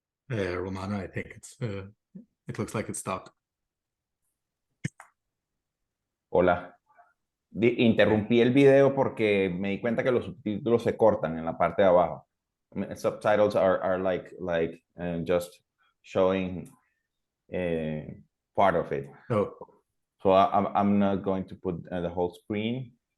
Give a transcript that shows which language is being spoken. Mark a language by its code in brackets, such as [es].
[en] Romana, I think it looks like it stopped. [es] Hola. Interrumpí el video porque me di cuenta que los subtítulos se cortan en la parte de abajo. [en] I mean, subtitles are like just showing part of it. Oh. So I'm not going to put the whole screen.